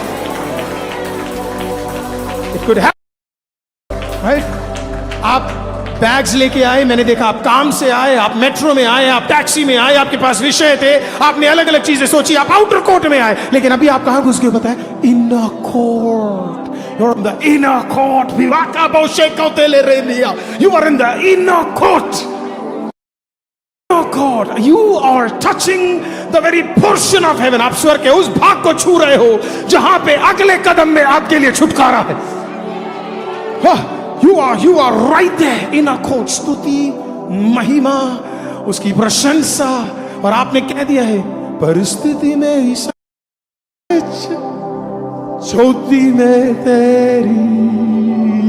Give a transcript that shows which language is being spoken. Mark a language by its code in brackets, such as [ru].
[en] It could happen, right? [hi] आप bags लेके आए, मैंने देखा आप काम से आए, आप मेट्रो में आए, आप टैक्सी में आए, आपके पास विषय थे, आपने अलग अलग चीजें सोची, आप आउटर कोर्ट में आए, लेकिन अभी आप कहां घुस गए पता है? [en] Inner court. You're in the inner court. You are in the inner court. Inner court. You are touching the very portion of heaven. [hi] आप स्वर्ग के उस भाग को छू रहे हो जहां पे अगले कदम में आपके लिए छुटकारा है। [en] You are right there. Inner court. [hi] स्तुति, महिमा, उसकी प्रशंसा, और आपने कह दिया है परिस्थिति में ही ज्योति में तेरी।